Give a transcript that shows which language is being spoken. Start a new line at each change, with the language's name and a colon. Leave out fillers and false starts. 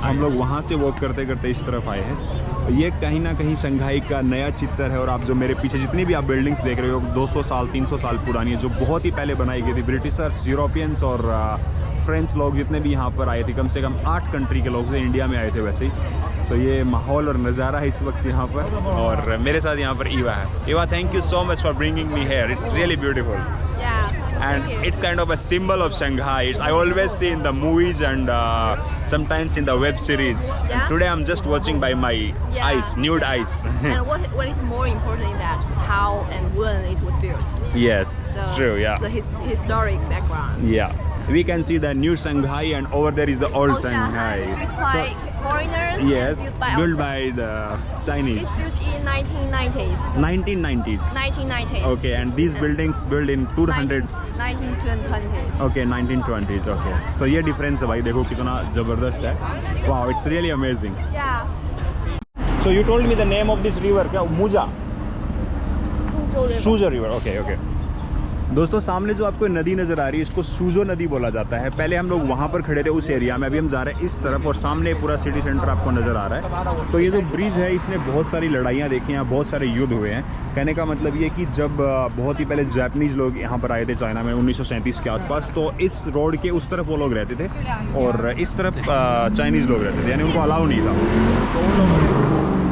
Hindi: हम लोग वहाँ से वॉक करते करते इस तरफ आए हैं। ये कहीं ना कहीं शंघाई का नया चित्र है। और आप जो मेरे पीछे जितनी भी आप बिल्डिंग्स देख रहे हो 200 साल 300 साल पुरानी है, जो बहुत ही पहले बनाई गई थी। ब्रिटिशर्स, यूरोपियंस और फ्रेंच लोग जितने भी यहाँ पर आए थे, कम से कम 8 कंट्री के लोग थे, इंडिया में आए थे वैसे ही। सो ये माहौल और नज़ारा है इस वक्त यहाँ पर। और मेरे साथ यहाँ पर ईवा है।
English: Eva, thank you so much for bringing me here, it's really beautiful. And it's kind of a symbol of Shanghai. I always see in the movies and sometimes in the web series. Yeah? And today I'm just watching by my eyes, nude eyes. And what is more important in that, how and when it was built. Yes, it's true, yeah. The historic background. Yeah. We can see the new Shanghai and over there is the old Shanghai. Built by foreigners. Yes, And built by built by the Chinese. It's built in 1990s. 1990s. 1990s. Okay, and these buildings built in 200. 1920s.
Hindi: Okay 1920s okay so ये difference है भाई देखो कितना ज़बरदस्त है wow
English: It's really amazing Yeah. So you told me the name of this river क्या मुजा Fuzhou River.
Hindi: सूजो river okay okay दोस्तों सामने जो आपको नदी नज़र आ रही है इसको सूजो नदी बोला जाता है पहले हम लोग वहाँ पर खड़े थे उस एरिया में अभी हम जा रहे हैं इस तरफ और सामने पूरा सिटी सेंटर आपको नज़र आ रहा है तो ये जो ब्रिज है इसने बहुत सारी लड़ाइयाँ देखी हैं बहुत सारे युद्ध हुए हैं कहने का मतलब ये कि जब बहुत ही पहले जापानीज़ लोग यहाँ पर आए थे चाइना में 1937 के आसपास तो इस रोड के उस तरफ वो लोग रहते थे और इस तरफ चाइनीज़ लोग रहते थे यानी उनको अलाउ नहीं था